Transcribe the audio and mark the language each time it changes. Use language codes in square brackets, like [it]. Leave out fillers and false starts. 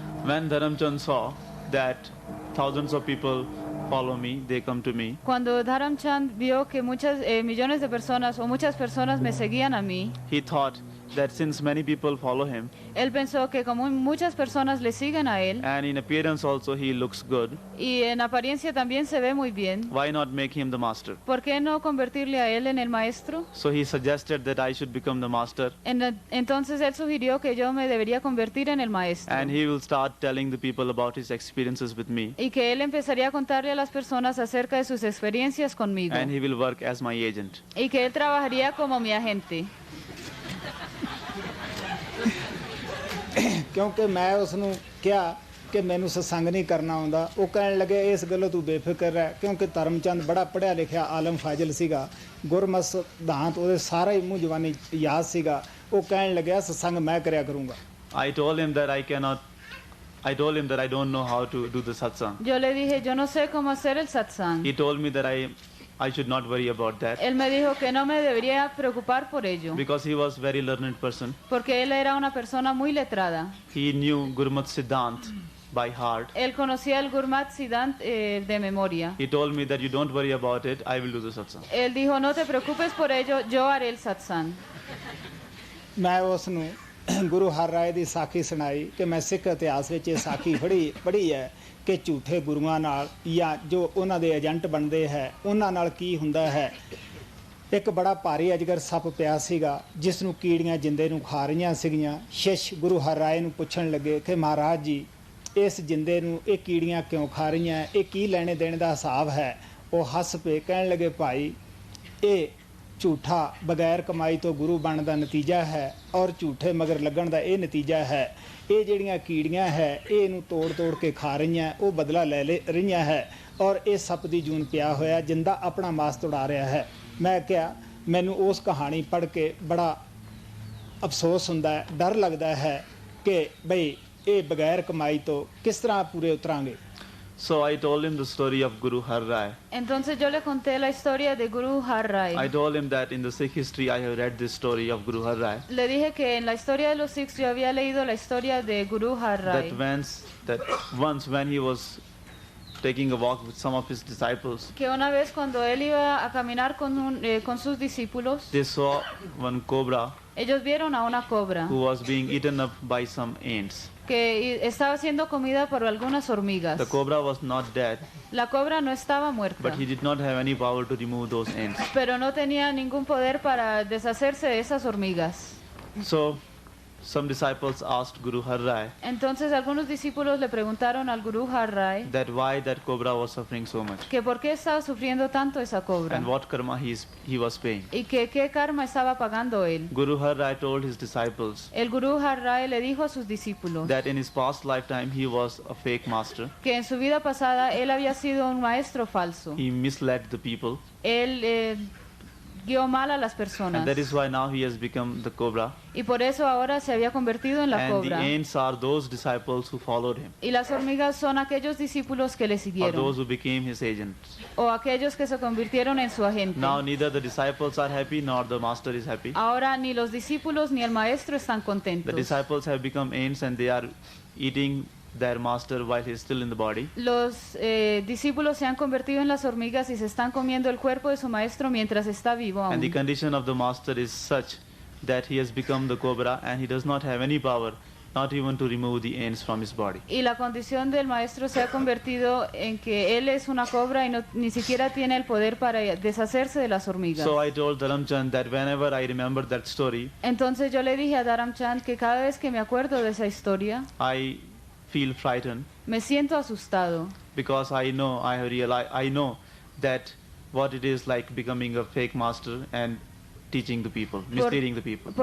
[en] When Dharamchand saw that thousands of people follow me, they come to me, [es] Cuando Dharamchand vio que millones de personas o muchas personas me seguían a mí, [en] he thought that since many people follow him, [es] él pensó que como muchas personas le siguen a él, [en] and in appearance also he looks good, [es] y en apariencia también se ve muy bien, [en] why not make him the master? [es] ¿por qué no convertirle a él en el maestro? [en] So he suggested that I should become the master, [es] Entonces él sugirió que yo me debería convertir en el maestro. [en] and he will start telling the people about his experiences with me, [es] Y que él empezaría a contarle a las personas acerca de sus experiencias conmigo. [en] and he will work as my agent. [es] Y que él trabajaría como mi agente. [pa] ਕਿਉਂਕਿ ਮੈਂ ਉਸ ਨੂੰ ਕਿਹਾ ਕਿ ਮੈਨੂੰ ਸਤਸੰਗ ਨਹੀਂ ਕਰਨਾ ਆਉਂਦਾ। ਉਹ ਕਹਿਣ ਲੱਗੇ ਇਸ ਗੱਲੋਂ ਤੂੰ ਬੇਫਿਕਰ ਰਹਿ, ਕਿਉਂਕਿ ਧਰਮਚੰਦ ਬੜਾ ਪੜ੍ਹਿਆ ਲਿਖਿਆ ਆਲਮ ਫਾਜ਼ਿਲ ਸੀਗਾ, ਗੁਰਮਤਿ ਸਿਧਾਂਤ ਉਹਦੇ ਸਾਰਾ ਹੀ ਮੂੰਹ ਜ਼ਬਾਨੀ ਯਾਦ ਸੀਗਾ। ਉਹ ਕਹਿਣ ਲੱਗਿਆ ਸਤਸੰਗ ਮੈਂ ਕਰਿਆ ਕਰੂੰਗਾ। [en] I told him that I don't know how to do the satsang. [es] Yo le dije, yo no sé cómo hacer el satsang. [en] He told me that I should not worry about that, [es] Él me dijo que no me debería preocupar por ello, [en] because he was very learned person. [es] porque él era una persona muy letrada. [en] He knew Gurmat Siddhant by heart. [es] Él conocía el Gurmat Siddhant de memoria. [en] He told me that you don't worry about it, I will do the satsang. [es] Él dijo, no te preocupes por ello, yo haré el satsang. [pa] ਮੈਂ ਉਸ ਨੂੰ ਗੁਰੂ ਹਰ ਰਾਏ ਦੀ ਸਾਖੀ ਸੁਣਾਈ ਕਿ ਮੈਂ ਸਿੱਖ ਇਤਿਹਾਸ ਵਿੱਚ ਇਹ ਸਾਖੀ ਪੜ੍ਹੀ ਹੈ ਕਿ ਝੂਠੇ ਗੁਰੂਆਂ ਨਾਲ ਜਾਂ ਜੋ ਉਹਨਾਂ ਦੇ ਏਜੰਟ ਬਣਦੇ ਹੈ ਉਹਨਾਂ ਨਾਲ ਕੀ ਹੁੰਦਾ ਹੈ। ਇੱਕ ਬੜਾ ਭਾਰੀ ਅਜਗਰ ਸੱਪ ਪਿਆ ਸੀਗਾ ਜਿਸ ਨੂੰ ਕੀੜੀਆਂ ਜਿੰਦੇ ਨੂੰ ਖਾ ਰਹੀਆਂ ਸੀਗੀਆਂ। ਸ਼ਿਸ਼ ਗੁਰੂ ਹਰ ਰਾਏ ਨੂੰ ਪੁੱਛਣ ਲੱਗੇ ਕਿ ਮਹਾਰਾਜ ਜੀ ਇਸ ਜਿੰਦੇ ਨੂੰ ਇਹ ਕੀੜੀਆਂ ਕਿਉਂ ਖਾ ਰਹੀਆਂ, ਇਹ ਕੀ ਲੈਣੇ ਦੇਣੇ ਦਾ ਹਿਸਾਬ ਹੈ। ਉਹ ਹੱਸ ਪਏ, ਕਹਿਣ ਲੱਗੇ ਭਾਈ ਇਹ ਝੂਠਾ ਬਗੈਰ ਕਮਾਈ ਤੋਂ ਗੁਰੂ ਬਣਨ ਦਾ ਨਤੀਜਾ ਹੈ ਔਰ ਝੂਠੇ ਮਗਰ ਲੱਗਣ ਦਾ ਇਹ ਨਤੀਜਾ ਹੈ। ਇਹ ਜਿਹੜੀਆਂ ਕੀੜੀਆਂ ਹੈ ਇਹ ਇਹਨੂੰ ਤੋੜ ਕੇ ਖਾ ਰਹੀਆਂ, ਉਹ ਬਦਲਾ ਲੈ ਰਹੀਆਂ ਹੈ ਔਰ ਇਹ ਸੱਪ ਦੀ ਜੂਨ ਪਿਆ ਹੋਇਆ ਜਿੰਦਾ ਆਪਣਾ ਮਾਸ ਤੁੜਾ ਰਿਹਾ ਹੈ। ਮੈਂ ਕਿਹਾ ਮੈਨੂੰ ਉਸ ਕਹਾਣੀ ਪੜ੍ਹ ਕੇ ਬੜਾ ਅਫਸੋਸ ਹੁੰਦਾ ਹੈ, ਡਰ ਲੱਗਦਾ ਹੈ ਕਿ ਬਈ ਇਹ ਬਗੈਰ ਕਮਾਈ ਤੋਂ ਕਿਸ ਤਰ੍ਹਾਂ ਪੂਰੇ ਉਤਰਾਂਗੇ। [en] So I told him the story of Guru Har Rai. [es] Entonces yo le conté la historia de Guru Har Rai. [en] I told him that in the Sikh history I have read this story of Guru Har Rai. [es] Le dije que en la historia de los Sikhs yo había leído la historia de Guru Har Rai. [en] That once when he was taking a walk with some of his disciples, [es] Que una vez cuando él iba a caminar con sus discípulos, [en] they saw one cobra [es] ellos vieron a una cobra [en] who was being eaten up by some ants. [es] que estaba siendo comida por algunas hormigas. [en] The cobra was not dead, [es] La cobra no estaba muerta, [en] but he did not have any power to remove those ants. [es] pero no tenía ningún poder para deshacerse de esas hormigas. [en] So some disciples asked Guru Har Rai [es] Entonces algunos discípulos le preguntaron al Guru Har Rai [en] that why that cobra was suffering so much [es] que por qué estaba sufriendo tanto esa cobra [en] and what karma he was paying. [es] y que qué karma estaba pagando él. [en] Guru Har Rai told his disciples [es] El Guru Har Rai le dijo a sus discípulos [en] that in his past lifetime he was a fake master. [es] que en su vida pasada él había sido un maestro falso. [en] He misled the people, [es] Él guió mal a las [en] And [es] personas. [en] that is why now he has become the cobra. [es] Y por eso ahora se había convertido en la [en] And the [es] cobra. [en] ants are those disciples who followed him, [es] Y las hormigas son aquellos discípulos que le [en] or those [es] siguieron, [en] who became his agents. [es] o aquellos que se convirtieron en su agente. [en] Now neither the disciples are happy nor the master is happy. [es] Ahora ni los discípulos ni el maestro están [en] The [es] contentos. [en] disciples have become ants and they are eating their master while he is still in the body. [es] Los discípulos se han convertido en las hormigas y se están comiendo el cuerpo de su maestro mientras está vivo [en] And the [es] aún. [en] condition of the master is such that he has become the cobra and he does not have any power, not even to remove the ants from his body. [es] Y la condición del maestro se ha convertido en que él es una cobra y ni siquiera tiene el poder para deshacerse de las hormigas. [en] So I told Dharamchand that whenever I remember that story, [es] Entonces yo le dije a Dharamchand que cada vez que me acuerdo de esa historia, [en] I feel frightened [es] me siento asustado. [en] because I know I know that what it is like becoming a fake master and teaching the people, misleading the people.